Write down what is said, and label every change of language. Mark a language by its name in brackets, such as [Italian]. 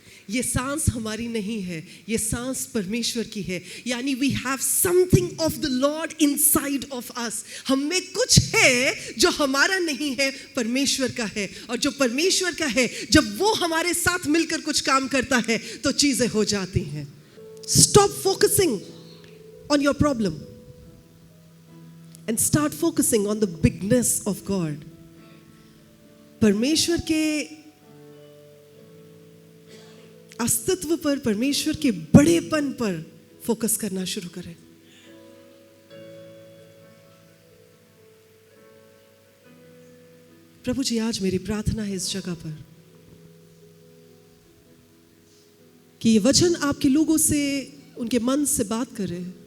[Hindi] ये सांस हमारी नहीं है, ये सांस परमेश्वर की है। [English] यानी we have something of the lord inside of us. [Hindi] हम में कुछ है जो हमारा नहीं है, परमेश्वर का है। और जो परमेश्वर का है, जब वो हमारे साथ मिलकर कुछ काम करता है तो चीजें हो जाती हैं। [English] Stop focusing on your problem and start focusing on the bigness of God. [Hindi] परमेश्वर के अस्तित्व पर, परमेश्वर के बड़ेपन पर फोकस करना शुरू करें। प्रभु जी, आज मेरी प्रार्थना है इस जगह पर कि ये वचन आपके लोगों से, उनके मन से बात करे।